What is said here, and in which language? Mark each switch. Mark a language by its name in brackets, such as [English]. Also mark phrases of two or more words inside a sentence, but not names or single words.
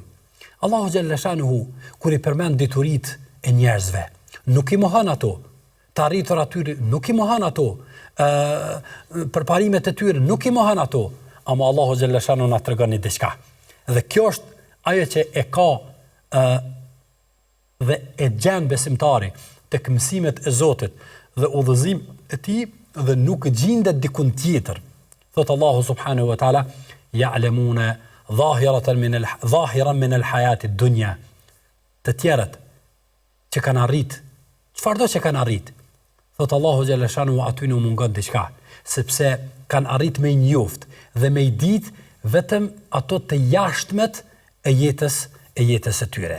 [Albanian] Allahu [Arabic] جل شأنه [Albanian] kur i përmend dituritë e njerëzve, nuk i mohon ato, të arritur aty nuk i mohon ato, përparimet e tyre nuk i mohon ato, ama Allahu [Arabic] جل شأنه [Albanian] na tregon diçka. Dhe kjo është ajo që e ka dhe e gjen besimtari tek mësimet e Zotit dhe udhëzim e tij dhe nuk gjendet dikun tjetër. Thot Allahu [Arabic] سبحانه وتعالى يعلمون ظاهرا من الحياة الدنيا. [Albanian] Të tjerët që kanë arrit, çfarëdo që kanë arrit, thot Allahu [Arabic] جل شأنه [Albanian] aty nuk mungon diçka, sepse kanë arrit me njoft dhe me ditë vetëm ato të jashtmet e jetës së tyre.